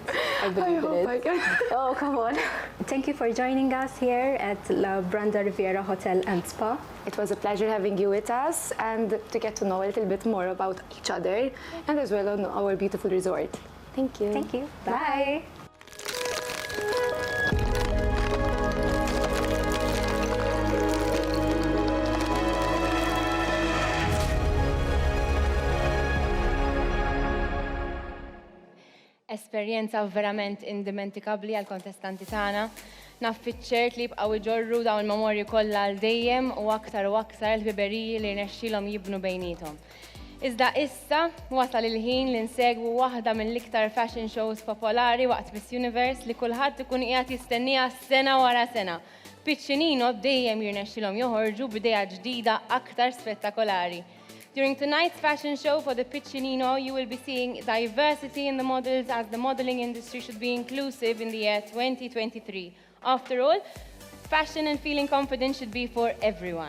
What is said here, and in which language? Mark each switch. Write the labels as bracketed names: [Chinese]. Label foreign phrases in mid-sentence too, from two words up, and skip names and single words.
[English] I believe in it. Oh, come on. Thank you for joining us here at La Branda Riviera Hotel and Spa. It was a pleasure having you with us and to get to know a little bit more about each other and as well on our beautiful resort. Thank you. Thank you. Bye. [Maltese] Esperjenza verament indimentikabli għal kontestanti tagħna. Naf fiċ-ċert li jibqgħu jġorru dawn il-memorji kollha għal dejjem u aktar l-ħbiberiji li rnexxielhom jibnu bejniethom. Iżda issa wasal il-ħin li nsegwu waħda mill-iktar [English] fashion shows [Maltese] popolari waqt Miss Universe li kulħadd ikun qiegħed jistenniha sena wara sena. Piccinino dejjem jirnexxielhom joħorġu b'idea ġdida aktar spettakolari. [English] During tonight's fashion show for the Piccinino, you will be seeing diversity in the models as the modeling industry should be inclusive in the year 2023. After all, fashion and feeling confident should be for everyone.